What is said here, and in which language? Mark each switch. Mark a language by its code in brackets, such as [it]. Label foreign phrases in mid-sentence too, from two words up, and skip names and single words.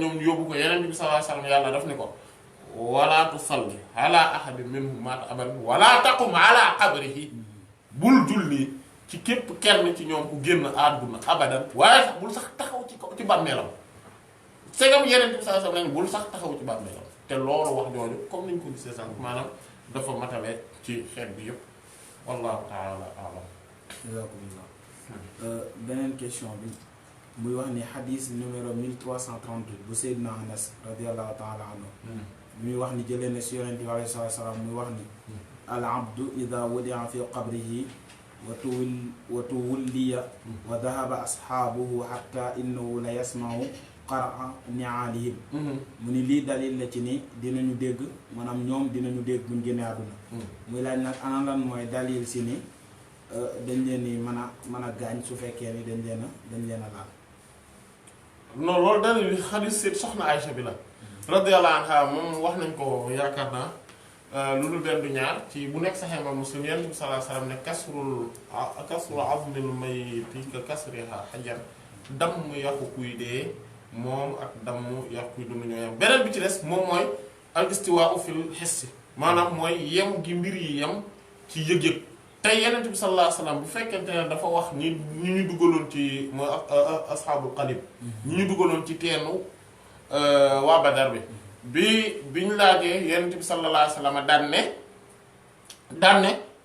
[wo] ñoom ñu yóbbu ko yeneen bi [ar] صلى الله عليه وسلم [wo] yàlla daf ni ko [ar] و لا تصل على أحد منهم مات أبدا و لا تقم على قبره [wo] bul julli ci képp kenn ci ñoom ku génn àdduna abadan waaye sax bul sax taxaw ci bàmmeelam segam yeneen bi [ar] صلى الله عليه وسلم [wo] bul sax taxaw ci bàmmeelam te loolu wax jooju comme niñ ko gisee sànq maanaam dafa matale ci xeet bi yépp [ar] والله تعالى أعلم. [wo] beneen question bi muy wax ni xadis numéro 1338 bu Seydina Anas [ar] رضي الله تعالى عنه [wo] muy wax ni jëlee na si yonent bi [ar] عليه السلام [wo] muy wax ni [ar] العبد إذا وضع في قبره و تولي و ذهب أصحابه حتى إنه لا يسمع قرع نعالهم [wo] mu ni lii dalil la ci ni dinañu dégg maanaam ñoom dinañu dégg buñ génnee àdduna muy laaj nag ana lan mooy dalil si ni dañ leen ni mën a gaañ su fekkee ni dañ leen a laal. non loolu dalil bi xadis seet soxna Aïcha bi la [ar] رضي الله عنها [wo] moom wax nañ ko yaakaar naa lu dul benn du ñaar ci bu nekk Sahih Muslim Yonent bi [ar] صلى الله عليه وسلم [wo] ne [ar] كسر عظم الميت ككسرها حجر [wo] damm yàqu kuy dee moom ak damm yàqu kuy dund ñoo yem beneen bi ci des moom mooy [ar] الاستواء في الحس [wo] maanaam mooy yem gi mbir yi yem ci yëg-yëg tey Yonent bi [ar] صلى الله عليه وسلم [wo] bu fekkente ne dafa wax ñi ñu dugaloon ci mooy [ar] أصحاب القليب [wo] ñi ñu dugaloon ci teenu waa Badar bi ñu laajee Yonent bi [ar] صلى الله عليه وسلم [wo] daan ne